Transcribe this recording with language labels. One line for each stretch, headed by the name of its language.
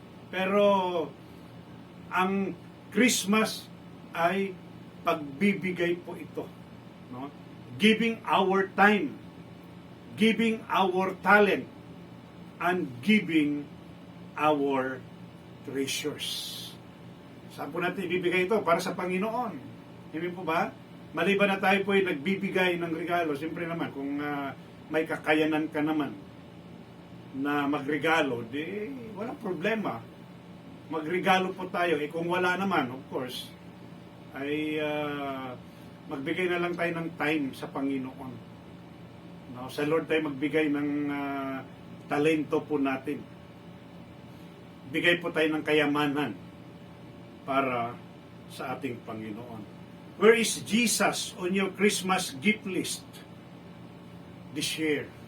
Filipino: Pero ang Christmas ay pagbibigay po ito. No?
English: Giving our time, giving our talent, and giving our treasures.
Filipino: Saan po natin ibibigay ito? Para sa Panginoon. Hindi po ba? Maliban na tayo po ay nagbibigay ng regalo, siyempre naman, kung may kakayanan ka naman na magregalo, di walang problema. Magregalo po tayo. Kung wala naman, of course, ay magbigay na lang tayo ng time sa Panginoon. No, sa Lord tayo magbigay ng talento po natin. Bigay po tayo ng kayamanan para sa ating Panginoon.
English: Where is Jesus on your Christmas gift list this year?